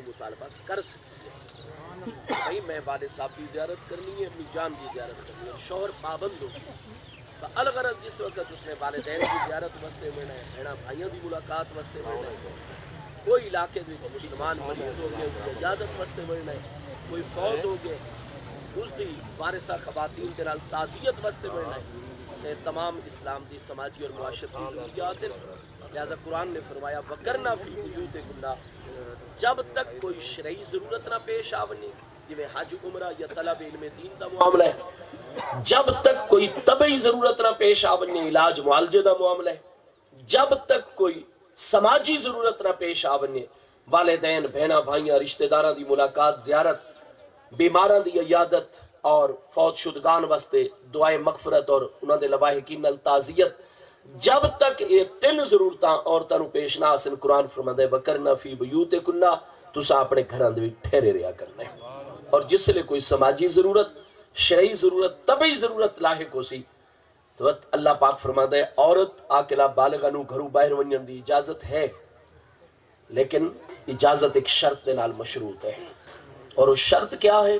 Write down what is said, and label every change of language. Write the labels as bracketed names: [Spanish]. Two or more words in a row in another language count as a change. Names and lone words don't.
[Saraiki] مطالبہ کر سکتی ہے، بھائی میں والد صاحب کی زیارت کرنی ہے، اپنی جان کی زیارت کرنی ہے، شوہر پابند ہو تو الغرض جس وقت اس نے والدین کی زیارت واسطے ملنا ہے، بہنا بھائیوں کی ملاقات واسطے ملنا ہے، کوئی علاقے میں مسلمان مریض ہو گئے اس کی اجازت واسطے ملنا ہے، کوئی فوت ہو گئے اس دی وارثہ خواتین کے نال تعزیت واسطے ملنا ہے، تمام اسلام دی سماجی اور معاشرتی ضروریات ہیں۔ لہذا قرآن نے فرمایا [Arabic] وَقَرْنَا فِي بُيُوتِكُنَّ، [Saraiki] جب تک کوئی شرعی ضرورت نہ پیش آونی، جویں حج عمرہ یا طلب علم دین دا معاملہ ہے، جب تک کوئی طبعی ضرورت نہ پیش آونی علاج معالجے دا معاملہ ہے، جب تک کوئی سماجی ضرورت نہ پیش آونی والدین بہنا بھائیاں رشتہ داراں دی ملاقات زیارت، بیماراں دی عیادت اور فوت شدگان واسطے دعائے مغفرت اور انہاں دے لواحقین نال تعزیت، جب تک یہ 3 ضرورتاں عورتاں نو پیش نہ آسن قرآن فرماتا ہے [Arabic] وَقَرْنَا فِي بُيُوتِكُنَّ، [Saraiki] تسا اپنے گھراں دے وچ ٹھہرے رہیا کرنا ہے، اور جس لئے کوئی سماجی ضرورت شرعی ضرورت طبعی ضرورت لاحق ہو سی تو اللہ پاک فرماتا ہے عورت عاقلہ بالغہ نو گھروں باہر ونجن دی اجازت ہے، لیکن اجازت ایک شرط دے نال مشروط ہے، اور اس شرط کیا ہے؟